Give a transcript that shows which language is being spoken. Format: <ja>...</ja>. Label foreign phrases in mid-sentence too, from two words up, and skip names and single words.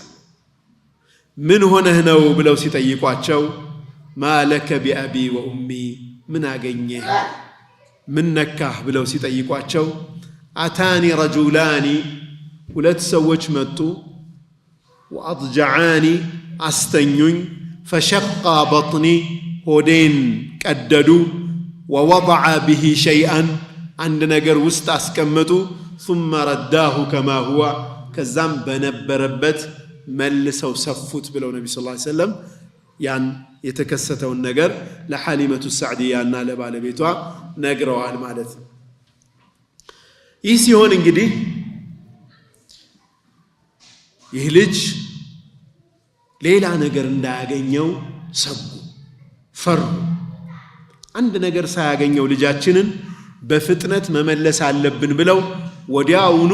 <am>ምን ሆነህ ነው ብለው ሲጠይቋቸው</am> <ar>ما لك بأبي وأمي</ar> <am>ምን አገኘህ ምን ነካህ ብለው ሲጠይቋቸው</am> <ar>أتاني رجلان</ar> <am>ሁለት ሰዎች መጡ ወአضجعاني አስተኙኝ</am> <ar>فشق بطني</ar> <am>ሆዴን ቀደዱ</am> <ar>ووضع به شيئا</ar> <am>አንድ ነገር ውስጥ አስቀመጡ</am> <ar>ثم رداه كما هو</ar> <am>ከዛም በነበረበት መልሰው ሰፉት ብለው ነብዩ</am> <ar>صلى الله عليه وسلم</ar> <am>ያን የተከሰተውን ነገር ለሐሊመቱ ሰዕዲያና ለባለቤቷ ነግረዋል ማለት ነው። ይህ ሲሆን እንግዲህ ይህ ልጅ ሌላ ነገር እንዳያገኘው ሰጉ፣ ፈሩ። አንድ ነገር ሳያገኘው ልጃችንን በፍጥነት መመለስ አለብን ብለው ወዲያውኑ</am>